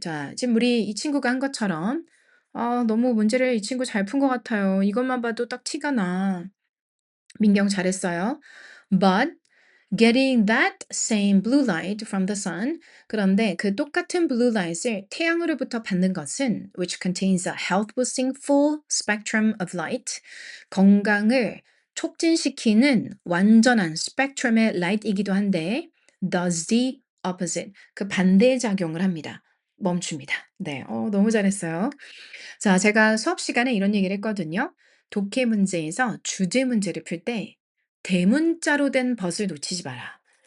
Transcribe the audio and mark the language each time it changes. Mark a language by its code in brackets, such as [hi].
[ko] 자, 지금 우리 이 친구가 한 것처럼 너무 문제를 이 친구 잘 푼 것 같아요. 이것만 봐도 딱 티가 나. 민경 잘했어요. [en] But getting that same blue light from the sun. [ko] 그런데 그 똑같은 blue light을 태양으로부터 받는 것은 [en] which contains a health boosting full spectrum of light. [ko] 건강을 촉진시키는 완전한 스펙트럼의 light이기도 한데 [en] does the opposite. [ko] 그 반대 작용을 합니다. 멈춥니다. 네. 너무 잘했어요. 자, 제가 수업 시간에 이런 얘기를 했거든요. 독해 문제에서 주제 문제를 풀 때 대문자로 된 벗을 놓치지 마라.